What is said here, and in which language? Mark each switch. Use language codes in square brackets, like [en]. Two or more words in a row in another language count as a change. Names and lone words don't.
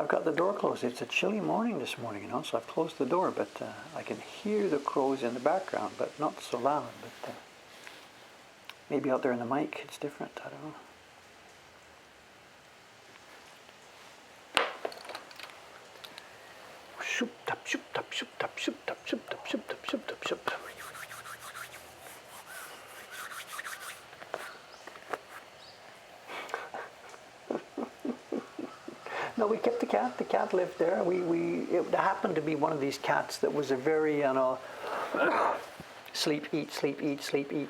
[en] I've got the door closed. It's a chilly morning this morning, so I've closed the door, but I can hear the crows in the background, but not so loud. But maybe out there in the mic it's different. I don't know. Shoop tap shoop tap shoop tap shoop tap shoop tap shoop tap shoop tap shoop tap. No, we kept the cat. The cat lived there. It happened to be one of these cats that was a very, sleep, eat, sleep, eat, sleep, eat.